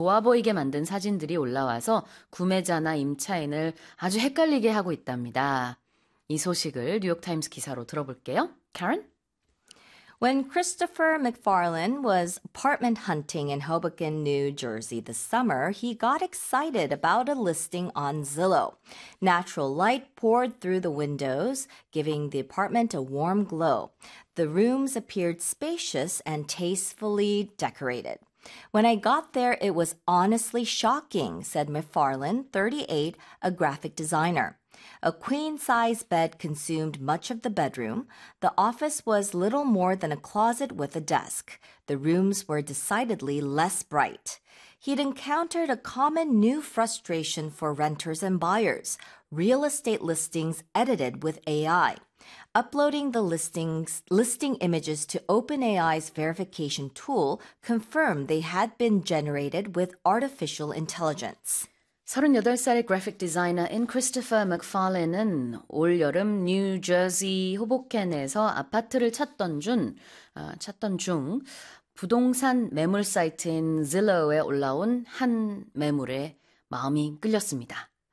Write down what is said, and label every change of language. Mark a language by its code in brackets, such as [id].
[ko] 좋아 보이게 만든 사진들이 올라와서 구매자나 임차인을 아주 헷갈리게 하고 있답니다. 이 소식을 뉴욕타임스 기사로 들어볼게요. [en] Karen? When Christopher McFarlane was apartment hunting in Hoboken, New Jersey this summer, he got excited about a listing on Zillow. Natural light poured through the windows, giving the apartment a warm glow. The rooms appeared spacious and tastefully decorated. When I got there, it was honestly shocking, said McFarlane, 38, a graphic designer. A queen-size bed consumed much of the bedroom. The office was little more than a closet with a desk. The rooms were decidedly less bright. He'd encountered a common new frustration for renters and buyers: real estate listings edited with AI. Uploading the listing images to OpenAI's verification tool confirmed they had been generated with artificial intelligence. [ko] 38살의 그래픽 디자이너인 크리스토퍼 맥팔렌은 올여름 뉴저지 호보켄에서 아파트를 찾던 중 부동산 매물 사이트인 질로우에 올라온 한 매물에 마음이 끌렸습니다.